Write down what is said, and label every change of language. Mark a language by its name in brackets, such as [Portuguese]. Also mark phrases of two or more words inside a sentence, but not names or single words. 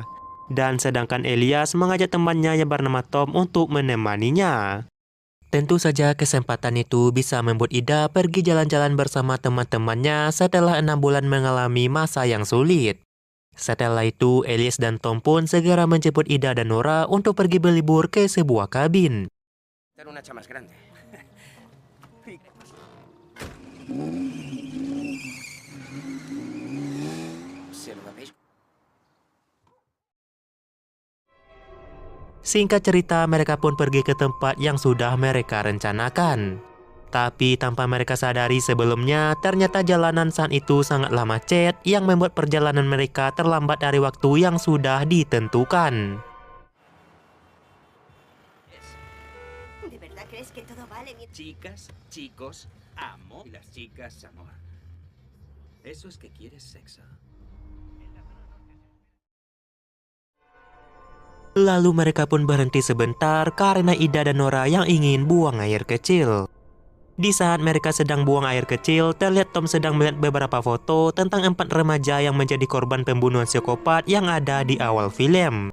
[Indonesian] Dan sedangkan Elias mengajak temannya yang bernama Tom untuk menemaninya. Tentu saja kesempatan itu bisa membuat Ida pergi jalan-jalan bersama teman-temannya setelah 6 bulan mengalami masa yang sulit. Setelah itu, Elias dan Tom pun segera menjemput Ida dan Nora untuk pergi berlibur ke sebuah kabin. [Spanish] Una hacha más grande. ¿Se lo habéis? [Indonesian] Singkat cerita, mereka pun pergi ke tempat yang sudah mereka rencanakan. Tapi tanpa mereka sadari sebelumnya, ternyata jalanan saat itu sangatlah macet yang membuat perjalanan mereka terlambat dari waktu yang sudah ditentukan. [Spanish] ¿De verdad crees que todo vale? Chicas, chicos, amo. Y las chicas, amor. Eso es que quieres sexo. [Indonesian] Lalu mereka pun berhenti sebentar karena Ida dan Nora yang ingin buang air kecil. Di saat mereka sedang buang air kecil, terlihat Tom sedang melihat beberapa foto tentang 4 remaja yang menjadi korban pembunuhan psikopat yang ada di awal film.